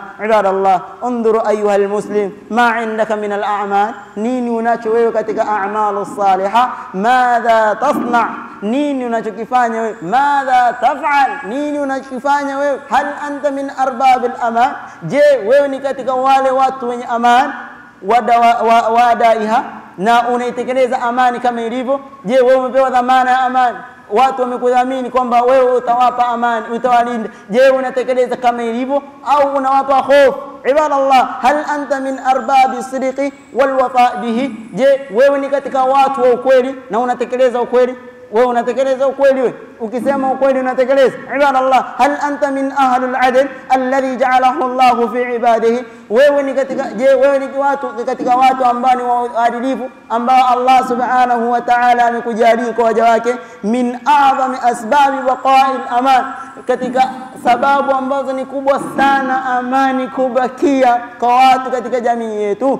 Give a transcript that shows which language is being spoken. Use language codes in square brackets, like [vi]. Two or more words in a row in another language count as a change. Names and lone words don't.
[ar] عباد الله انظر أيها المسلم ما عندك من الأعمال, [sw] nini unacho wewe katika [ar] أعمال صالحة, ماذا تصنع, [sw] nini unachokifanya wewe, [ar] ماذا تفعل, [sw] nini unachokifanya wewe, [ar] هل أنت من أرباب الأمان, [sw] je wewe ni katika wale watu wenye amani, wadaiha, na unaitekeleza amani kama ilivyo? Je, wewe umepewa dhamana ya amani, watu wamekudhamini kwamba wewe utawapa amani, utawalinda? Je, unatekeleza kama ilivyo au unawapa hofu? [ar] عباد الله, هل أنت من أرباب الصدق والوفاء به, [sw] je wewe ni katika watu wa ukweli na unatekeleza ukweli? Wewe unatekeleza ukweli? Wewe ukisema ukweli unatekeleza? [ar] عباد الله, هل أنت من أهل العدل الذي جعله الله في عباده, [sw] wewe ni katika, je wewe ni katika watu ambao ni waadilifu ambao Allah [ar] سبحانه وتعالى [sw] amekujalia kwa waja wake? [ar] من أعظم أسباب بقاء الأمان, [sw] katika sababu ambazo ni kubwa sana amani kubakia kwa watu katika jamii yetu.